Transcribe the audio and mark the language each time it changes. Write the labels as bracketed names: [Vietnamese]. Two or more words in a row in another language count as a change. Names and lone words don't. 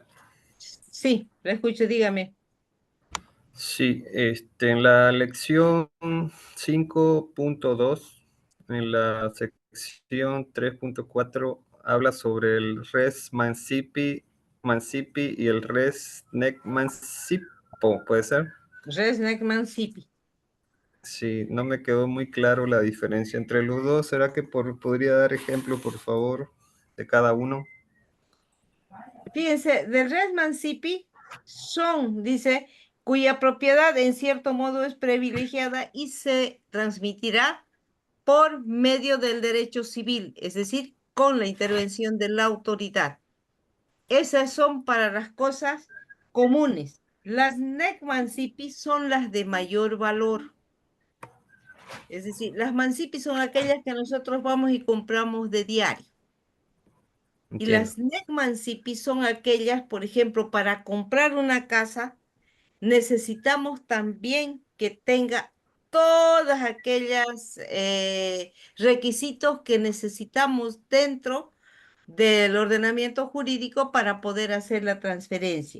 [Spanish] Sí, la escucho, dígame. Sí, en la lección 5.2, en la sección 3.4, habla sobre el [Latin] res mancipi [Spanish] y el [Latin] res nec mancipo, [Spanish] ¿puede ser? [Latin] Resneck Mancipi. [Spanish] Sí, no me quedó muy claro la diferencia entre los dos. ¿Será que podría dar ejemplo, por favor, de cada uno? Fíjense, del [Latin] res mancipi [Spanish] dice, cuya propiedad en cierto modo es privilegiada y se transmitirá por medio del derecho civil, es decir, con la intervención de la autoridad. Esas son para las cosas comunes. Las [Latin] nec mancipi [Spanish] son las de mayor valor. Es decir, las mancipi son aquellas que nosotros vamos y compramos de diario. Y Entiendo. las [Latin] nec mancipi [Spanish] son aquellas, por ejemplo, para comprar una casa, necesitamos también que tenga todas aquellas requisitos que necesitamos dentro del ordenamiento jurídico para poder hacer la transferencia.